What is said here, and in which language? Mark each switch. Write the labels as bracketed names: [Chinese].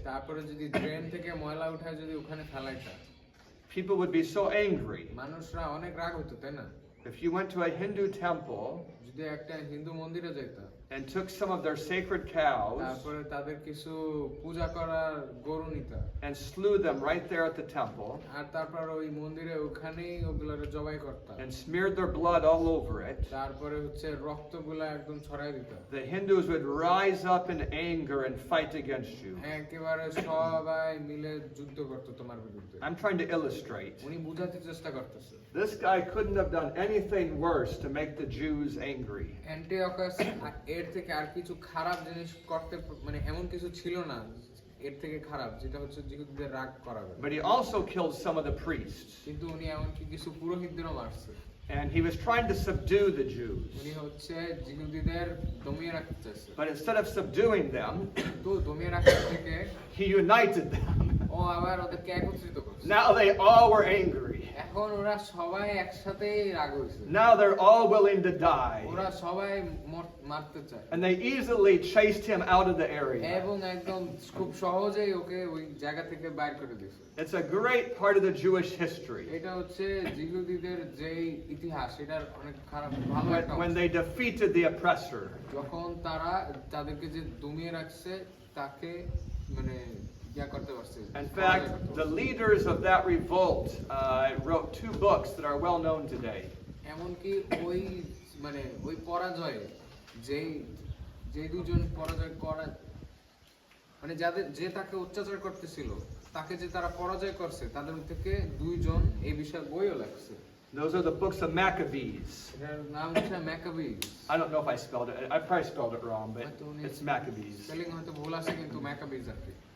[Bangla] তারপরে যদি ড্রেন থেকে ময়লা উঠায় যদি ওখানে ফেলাইতা, [English] people would be so angry. [Bangla] মানুষরা অনেক রাগ হতো, তাই না? [English] If you went to a Hindu temple [Bangla] যদি একটা হিন্দু মন্দিরে যাইতা [English] and took some of their sacred cows [Bangla] তারপরে তাদের কিছু পূজা করার গরু নিতা [English] and slew them right there at the temple [Bangla] আর তারপর ওই মন্দিরে ওখানেই ওগুলোর জবাই করতা, [English] and smeared their blood all over it, [Bangla] তারপরে হচ্ছে রক্তগুলা একদম ছড়াই দিতা, [English] the Hindus would rise up in anger and fight against you. [Bangla] একেবারে সবাই মিলে যুদ্ধ করতো তোমার বিরুদ্ধে। [English] I'm trying to illustrate. [Bangla] উনি বুঝাতে চেষ্টা করতেছে [English] This guy couldn't have done anything worse to make the Jews angry. [Bangla] Antiochus এর থেকে আর কিছু খারাপ জিনিস করতে, মানে এমন কিছু ছিল না এর থেকে খারাপ যেটা হচ্ছে জিহুদীদের রাগ করাবে। [English] But he also killed some of the priests. [Bangla] কিন্তু উনি এমনকি কিছু পুরোহিতদেরও মারছে। [English] And he was trying to subdue the Jews. [Bangla] উনি হচ্ছে জিহুদীদের দমিয়ে রাখতে চাইছে। [English] But instead of subduing them, [Bangla] তো দমিয়ে রাখার থেকে [English] he united them. [Bangla] ও আবার ওদেরকে একত্রিত করছে। [English] Now they all were angry. [Bangla] এখন ওরা সবাই একসাথেই রাগ হয়েছে। [English] Now they're all willing to die. [Bangla] ওরা সবাই মারতে চায়। [English] And they easily chased him out of the area. [Bangla] এবং একদম খুব সহজেই ওকে ওই জায়গা থেকে বাইর করে দিয়েছে। [English] It's a great part of the Jewish history. [Bangla] এটা হচ্ছে জিহুদীদের যেই ইতিহাস, এটার অনেক খারাপ ভালো একটা [English] When they defeated the oppressor. [Bangla] যখন তারা তাদেরকে যে দমিয়ে রাখছে তাকে মানে ইয়া করতে পারছে। [English] In fact, the leaders of that revolt wrote 2 books that are well known today. [Bangla] এমনকি ওই মানে ওই পরাজয়ে যে দুজন পরাজয় করা মানে যাদের যে তাকে অত্যাচার করতেছিল তাকে যে তারা পরাজয় করছে তাদের থেকে 2 জন এই বিষয়ে বইও লেখছে। [English] Those are the books of Maccabees. [Bangla] এটার নাম হচ্ছে ম্যাকাবিজ। [English] I don't know if I spelled it. I probably spelled it wrong, but it's Maccabees. [Bangla] Spelling হয়তো ভুল আছে কিন্তু ম্যাকাবিজ আর কি।